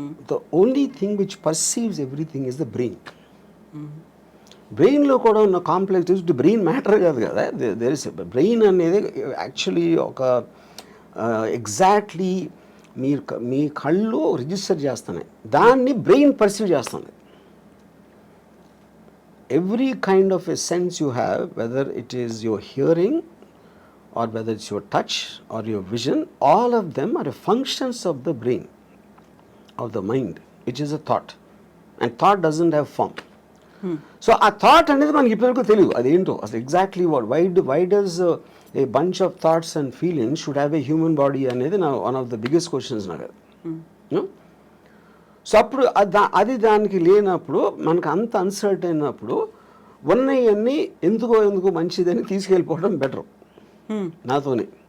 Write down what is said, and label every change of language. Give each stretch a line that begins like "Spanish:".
English: The only thing which perceives everything is the brain.
Telugu: బ్రెయిన్లో కూడా ఉన్న కాంప్లెక్స్ బ్రెయిన్ మ్యాటర్ కాదు కదా, దేర్ ఇస్ బ్రెయిన్ అనేది యాక్చువల్లీ ఒక ఎగ్జాక్ట్లీ మీ కళ్ళు రిజిస్టర్ చేస్తున్నాయి, దాన్ని బ్రెయిన్ పర్సీవ్ చేస్తుంది.
English: Every kind of a sense you have, whether it is your hearing or whether it's your touch or your vision, all of them are functions of the brain, of the mind, which is a thought. And thought doesn't have form. So a thought
Telugu: అనేది మనకి ఇప్పటివరకు తెలియదు అదేంటో అసలు exactly what.
English: why does a bunch of thoughts and feelings should have a human body అనేది నా one of the biggest questions
Telugu: నాకు అది. సో అప్పుడు అది దానికి లేనప్పుడు మనకు అంత అన్సర్ట్ అయినప్పుడు ఉన్నవన్నీ ఎందుకో మంచిదని తీసుకెళ్ళిపోవడం బెటర్ నాతోనే.